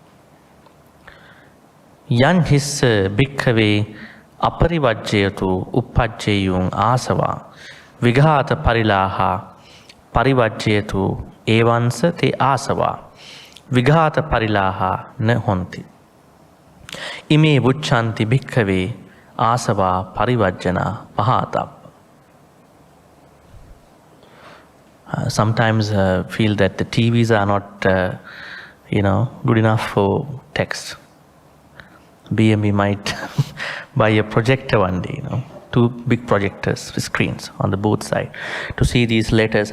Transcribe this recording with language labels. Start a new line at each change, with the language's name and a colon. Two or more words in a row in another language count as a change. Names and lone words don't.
Pali: yan hissa bhikkhave aparivajjayatu uppajjeyung asava vighata parilaha parivajjayatu evansa te asava vighata parilaha na honti ime vucchanti bhikkhave asava parivajjana pahatabba.
English: Sometimes feel that the TVs are not good enough for text. BME might buy a projector one day, two big projectors with screens on the both side to see these letters.